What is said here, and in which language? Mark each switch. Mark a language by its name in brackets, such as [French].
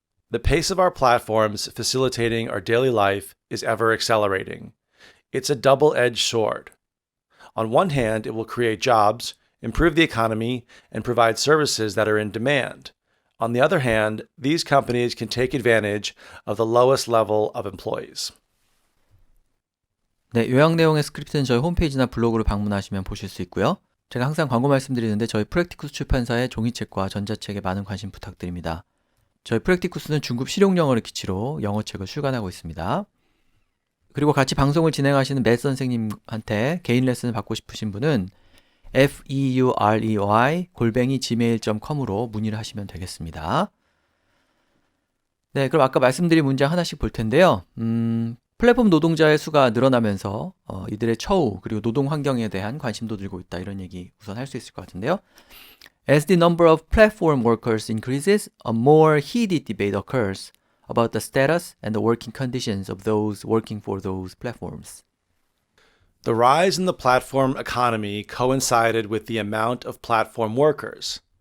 [English] The pace of our platforms facilitating our daily life is ever accelerating. It's a double-edged sword. On one hand, it will create jobs, improve the economy, and provide services that are in demand. On the other hand, these companies can take advantage of the lowest level of employees. [Korean] 네, 요약 내용의 스크립트는 저희 홈페이지나 블로그를 방문하시면 보실 수 있고요. 제가 항상 광고 말씀드리는데 저희 프랙티쿠스 출판사의 종이책과 전자책에 많은 관심 부탁드립니다. 저희 프랙티쿠스는 중급 실용영어를 기치로 영어책을 출간하고 있습니다. 그리고 같이 방송을 진행하시는 맷 선생님한테 개인 레슨을 받고 싶으신 분은 feurey@gmail.com으로 문의를 하시면 되겠습니다. 네, 그럼 아까 말씀드린 문장 하나씩 볼 텐데요. 플랫폼 노동자의 수가 늘어나면서 이들의 처우 그리고 노동 환경에 대한 관심도 늘고 있다. 이런 얘기 우선 할 수 있을 것 같은데요. [English] As the number of platform workers increases, a more heated debate occurs about the status and the working conditions of those working for those platforms. The rise in the platform economy coincided with the amount of platform workers.